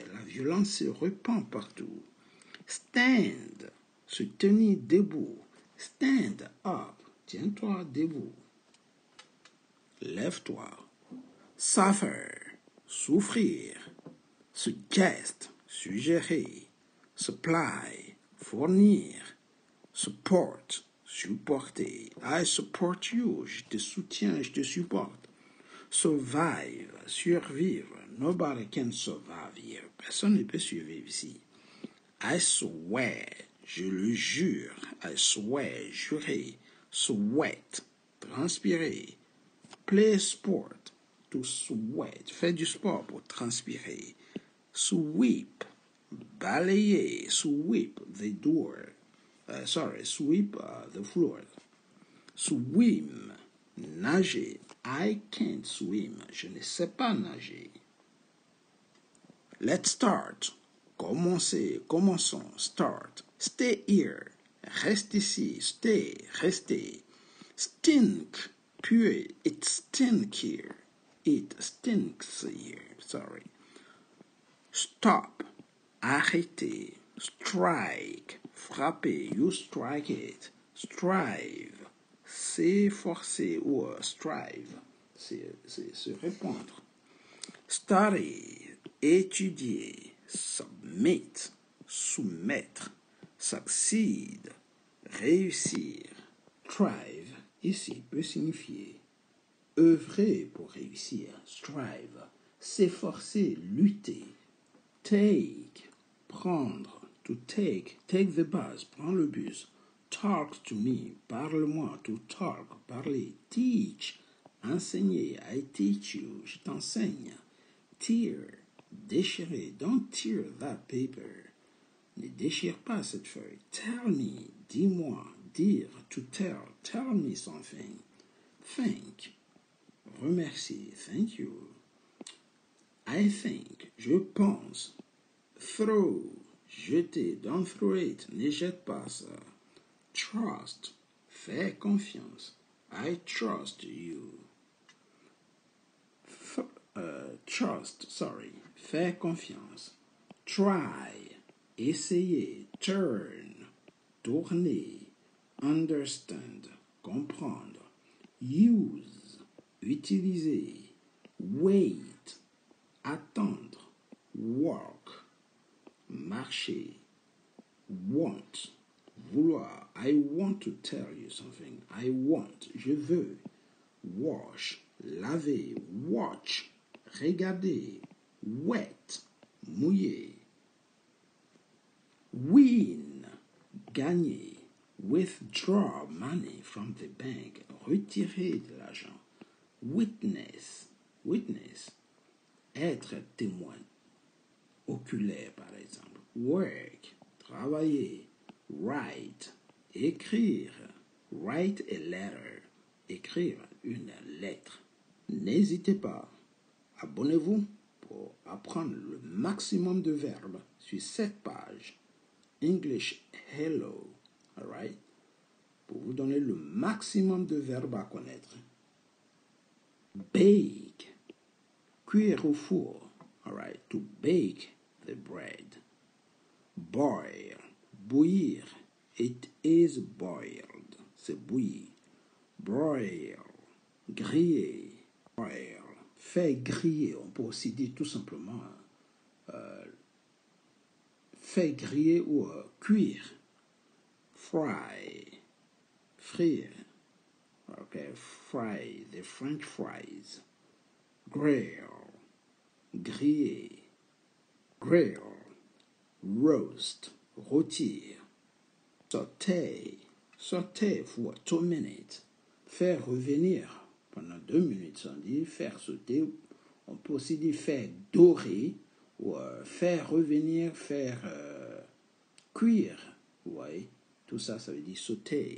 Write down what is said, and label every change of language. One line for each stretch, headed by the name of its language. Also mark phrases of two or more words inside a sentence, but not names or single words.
French: La violence se répand partout. Stand, se tenir debout.
English: Stand up,
French: tiens-toi debout. Lève-toi. Suffer, souffrir. Suggest, suggérer. Supply, fournir. Support, supporter.
English: I support you,
French: je te soutiens, je te supporte. Survive, survivre.
English: Nobody can survive here.
French: Personne ne peut survivre ici.
English: I swear,
French: je le jure.
English: I swear, jurer. Sweat, transpirer. Play sport, to sweat.
French: Faire du sport pour transpirer. Sweep, balayer.
English: Sweep the door. Sweep the floor.
French: Swim, nager.
English: I can't swim.
French: Je ne sais pas nager.
English: Let's start. Commençons. Start. Stay here.
French: Reste ici. Stay. Restez.
English: Stink. Puer. It stink here. It stinks here. Sorry. Stop.
French: Arrêtez. Strike. Frapper.
English: You strike it. Strive.
French: S'efforcer ou strive, c'est se répondre. Study, étudier. Submit, soumettre. Succeed, réussir. Thrive, ici, peut signifier œuvrer pour réussir. Strive, s'efforcer, lutter. Take, prendre.
English: To take the bus,
French: prends le bus.
English: Talk to me,
French: parle-moi,
English: to talk, parler. Teach, enseigner, I teach you,
French: je t'enseigne.
English: Tear, déchirer, don't tear that paper.
French: Ne déchire pas cette feuille.
English: Tell me,
French: dis-moi, dire,
English: to tell me something. Thank, remercier, thank you. I think,
French: je pense.
English: Throw, jeter, don't throw it,
French: ne jette pas ça. Trust, fais confiance.
English: I trust you.
French: Fais confiance. Try, essayer. Turn, tourner. Understand, comprendre. Use, utiliser. Wait, attendre. Walk, marcher. Want, vouloir.
English: I want to tell you something. I want,
French: je veux. Wash, laver. Watch, regarder. Wet, mouiller. Win, gagner.
English: Withdraw money from the bank.
French: Retirer de l'argent. Witness, être témoin. Oculaire, par exemple. Work, travailler. Write, écrire.
English: Write a letter,
French: écrire une lettre. N'hésitez pas, abonnez-vous pour apprendre le maximum de verbes sur cette page.
English: English Hello, alright?
French: Pour vous donner le maximum de verbes à connaître. Bake, cuire au four, alright?
English: To bake the bread. Boil, bouillir. It is boiled.
French: C'est bouilli. Broil, griller. Broil, faire griller. On peut aussi dire tout simplement faire griller ou cuire. Fry, frire.
English: Okay, fry, the French fries.
French: Grill, griller.
English: grill, roast,
French: rôtir, sauter
English: for 2 minutes,
French: faire revenir pendant 2 minutes, on dit faire sauter, on peut aussi dire faire dorer, ou faire revenir, faire cuire, vous voyez, tout ça, ça veut dire sauter.